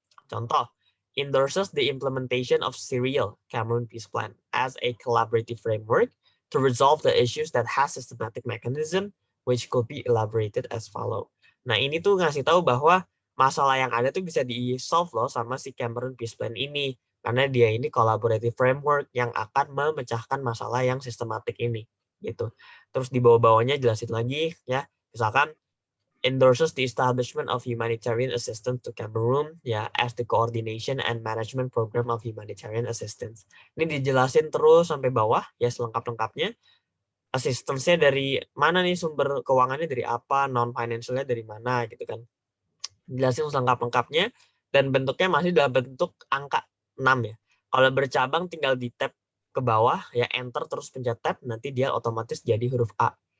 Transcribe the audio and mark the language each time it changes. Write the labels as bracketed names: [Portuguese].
[Indonesian] Contoh, [English] endorses the implementation of Serial Cameroon Peace Plan as a collaborative framework to resolve the issues that has systematic mechanism which could be elaborated as follow. [Indonesian] Nah, ini tuh ngasih tahu bahwa masalah yang ada tuh bisa di-solve loh sama si Cameroon Peace Plan ini. Karena dia ini collaborative framework yang akan memecahkan masalah yang sistematik ini. Gitu. Terus di bawah-bawahnya jelasin lagi ya. Misalkan [English] endorses the establishment of humanitarian assistance to Cameroon [Indonesian] ya [English] as the coordination and management program of humanitarian assistance. [Indonesian] Ini dijelasin terus sampai bawah ya selengkap-lengkapnya. Assistance-nya dari mana nih, sumber keuangannya dari apa, non-financial-nya dari mana gitu kan. Jelasin selengkap-lengkapnya dan bentuknya masih dalam bentuk angka 6 ya. Kalau bercabang tinggal di tab ke bawah ya, enter terus pencet tab, nanti dia otomatis jadi huruf A.